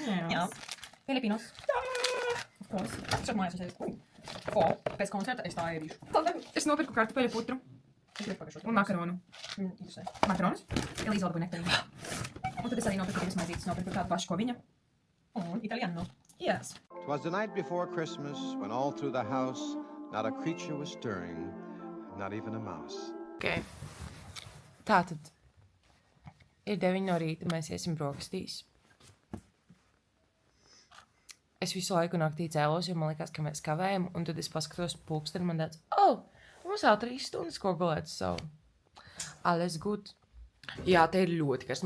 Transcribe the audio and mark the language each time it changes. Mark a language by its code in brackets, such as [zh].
[en] Yes. Filipinos. Of course. [lv] Šat mājās es teicu. Pēc koncerta es tā ēdīšu. Es nopirku kartupeļu putru Es gribu pagašot. un makaronu. Interesē. Makaronus? Elīze vēl dabūja nektarīnu. Un tad es arī nopirku divas maizītes, nopirku tādu pašu, ko viņa. Un italiano. [en] Yes. 'Twas the night before Christmas, when all through the house not a creature was stirring, not even a mouse. Ok. [lv] Tātad ir 9 no rīta, mēs iesim brokastīs. Es visu laiku naktī cēlos, jo man likās, ka mēs kavējam, un tad es paskatos pulksteni, man tāds, mums vēl 3 stundas, ko gulēt savu. [de] Alles gut. [lv] Jā, te ir ļoti karsts.